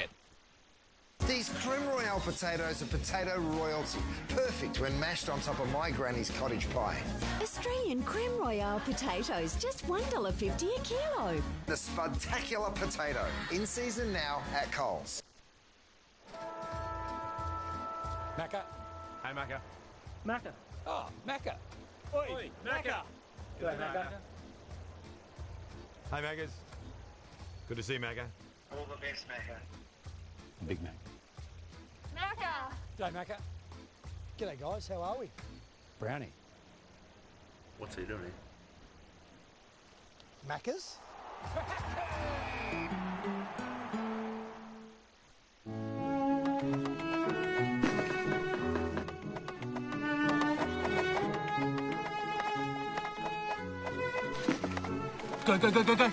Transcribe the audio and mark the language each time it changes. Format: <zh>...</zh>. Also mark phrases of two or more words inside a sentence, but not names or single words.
<en>These Creme Royale potatoes are potato royalty. Perfect when mashed on top of my granny's cottage pie. Australian Creme Royale potatoes, just $1.50 a kilo. The Spudtacular potato. In season now at Coles. Macca. Hey, Macca. Macca. Oh, Macca. Oi, Macca. G'day, Macca. Hey, Maccas. Good to see you, Macca. All the best, Macca. Big Mac. Macca! G'day, Macca. G'day, guys. How are we? Brownie. What's he doing? Maccas? Go, go, go, go, go.</en>